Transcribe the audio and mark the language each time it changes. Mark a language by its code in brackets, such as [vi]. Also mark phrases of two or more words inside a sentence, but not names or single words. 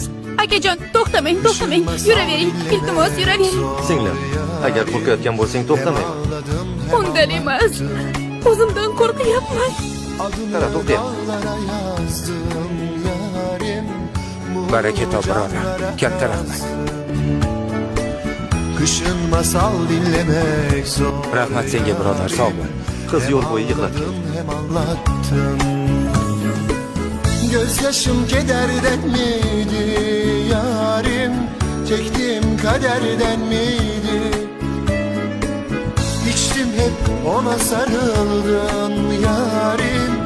[uz] Akajon, to'xtamang. Yuravering. Iltimos, yuravering. Singlim, agar qo'rqayotgan bo'lsang to'xtamayman. Undan emas. O'zimdan qo'rqyapman. Qara, to'xtayapman. Baraka top birodar. Katta rahmat. [tr] Kışın masal dinlemek zor. [uz] Rahmat senga birodar, sog' bo'l. Qiz yo'l bo'yi yig'lab keldi. [tr] Hem anlattın. Gözyaşım kederden miydi yarim? Çektim kaderden miydi? İçtim hep ona sarıldım yarim.